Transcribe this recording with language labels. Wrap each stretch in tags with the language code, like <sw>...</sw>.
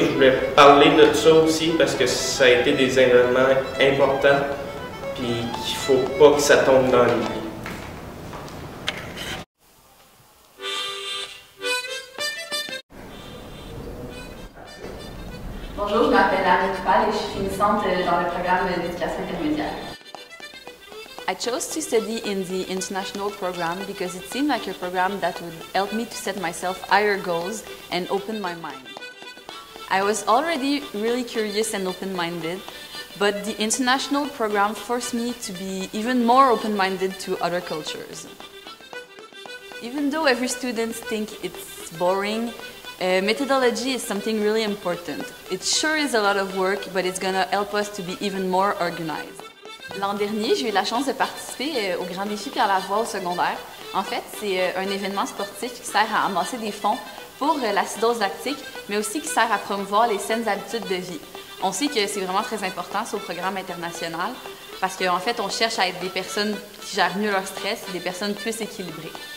<fr>Je voulais parler de ça aussi parce que ça a été des événements importants, puis qu'il ne faut pas que ça tombe dans l'oubli. Bonjour, je m'appelle Anne Coupal et je suis finissante dans le programme d'éducation intermédiaire.</fr> <en>I chose to study in the international program because it seemed like a program that would help me to set myself higher goals and open my mind. I was already really curious and open-minded, but the international program forced me to be even more open-minded to other cultures. Even though every student thinks it's boring, methodology is something really important. It sure is a lot of work, but it's gonna help us to be even more organized.</en> <fr>L'an dernier, j'ai eu la chance de participer au Grand Défi Pierre Lavoie au secondaire. En fait, c'est un événement sportif qui sert à amasser des fonds pour l'acidose lactique, mais aussi qui sert à promouvoir les saines habitudes de vie. On sait que c'est vraiment très important, c'est au programme international, parce qu'en fait, on cherche à être des personnes qui gèrent mieux leur stress et des personnes plus équilibrées.</fr>